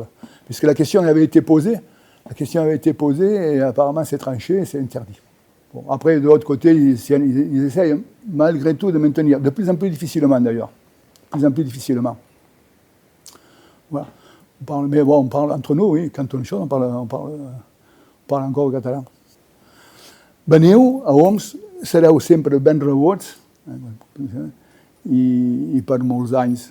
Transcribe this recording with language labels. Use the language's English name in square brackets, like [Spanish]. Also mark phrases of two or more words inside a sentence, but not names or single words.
[French] Puisque la question avait été posée. Et apparemment c'est tranché et c'est interdit. Bon, après, de l'autre côté, ils essayent malgré tout de maintenir, de plus en plus difficilement d'ailleurs. De plus en plus difficilement. Voilà. On parle entre nous, oui, quand on chante, on parle encore au català. [Catalan] Veniu a Oms, sereu sempre ben rebuts, i per molts anys.